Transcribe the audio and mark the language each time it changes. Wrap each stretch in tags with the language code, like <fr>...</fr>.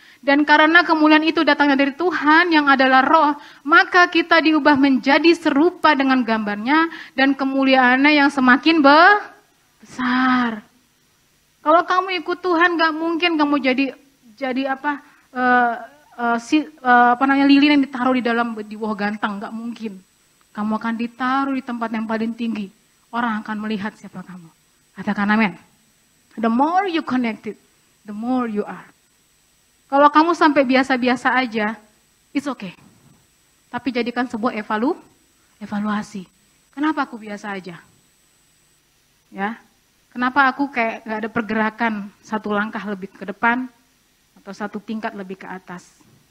<id>Dan karena kemuliaan itu datangnya dari Tuhan yang adalah roh, maka kita diubah menjadi serupa dengan gambarnya dan kemuliaannya yang semakin besar. Kalau kamu ikut Tuhan, gak mungkin kamu jadi apa? Lilin yang ditaruh di bawah gantang, gak mungkin. Kamu akan ditaruh di tempat yang paling tinggi. Orang akan melihat siapa kamu. Katakan amin.</id> <en>The more you connected, the more you are.</en> <id>Kalau kamu sampai biasa-biasa aja,</id> <en>it's okay.</en> <id>Tapi jadikan sebuah evaluasi. Kenapa aku biasa aja? Ya, kenapa aku kayak gak ada pergerakan 1 langkah lebih ke depan atau 1 tingkat lebih ke atas?</id>